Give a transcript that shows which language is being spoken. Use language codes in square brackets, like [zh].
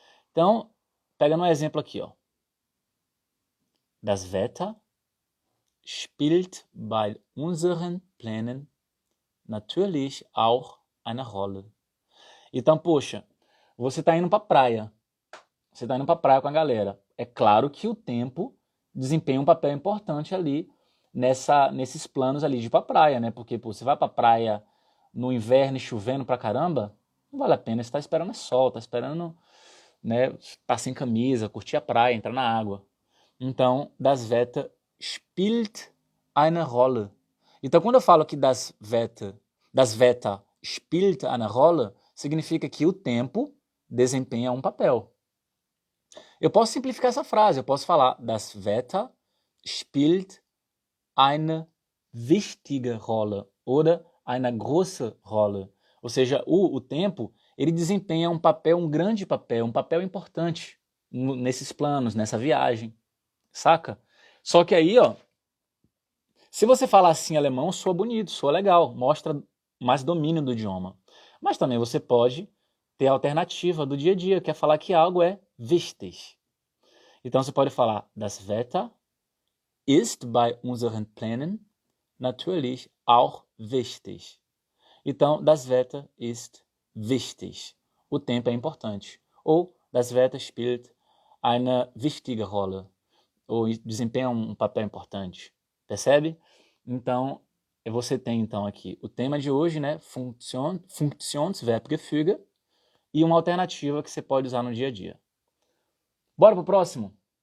[pt] Então, pegando um exemplo aqui, ó. [de] Das Wetter spielt bei unseren Plänen natürlich auch eine Rolle. [pt] Então, poxa, você está indo para a praia. Você está indo para a praia com a galera. É claro que o tempo desempenha um papel importante ali nesses planos ali de ir para a praia, né? Porque pô, você vai para a praia no inverno e chovendo pra caramba, não vale a pena. Você está esperando sol, está esperando, né, estar sem camisa, curtir a praia, entrar na água. [de] Então, das Wetter spielt eine Rolle. [pt] Então, quando eu falo que [de] das Wetter spielt eine Rolle, [pt] significa que o tempo desempenha um papel. Eu posso simplificar essa frase, eu posso falar [de] das Wetter spielt eine wichtige Rolle oder eine große Rolle. [pt] Ou seja, o tempo, ele desempenha um papel, um grande papel, um papel importante nesses planos, nessa viagem. Saca? Só que aí, ó, se você falar assim alemão, soa bonito, soa legal, mostra mais domínio do idioma. Mas também você pode ter a alternativa do dia a dia, que é falar que algo é wichtig. Então você pode falar, [de] das Wetter ist bei unseren Plänen natürlich auch wichtig. [pt] Então, [de] das Wetter ist wichtig. [pt] O tempo é importante. [de] Ou, das Wetter spielt eine wichtige Rolle. [pt] Ou desempenha um papel importante. Percebe? Então, você tem então aqui o tema de hoje, né? Funktionsverbgefüge, e uma alternativa que você pode usar no dia a dia. Bora pro próximo?